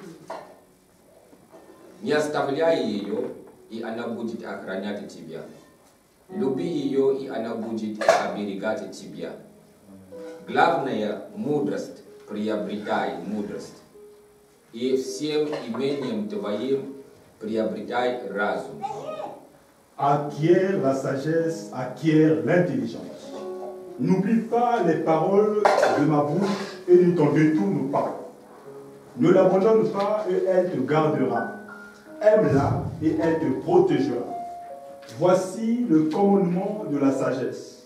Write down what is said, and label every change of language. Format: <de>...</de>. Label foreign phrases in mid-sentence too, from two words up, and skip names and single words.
<ru>Не оставляй ее, и она будет охранять тебя. Люби ее, и она будет оберегать тебя. Главное – мудрость, приобретай мудрость. И всем имением твоим приобретай разум.</ru> <fr>Acquiert la sagesse, acquiert l'intelligence. N'oublie pas les paroles de ma bouche et ne t'en détourne pas. Ne l'abandonne pas et elle te gardera. Aime-la et elle te protégera. Voici le commandement de la sagesse.</fr>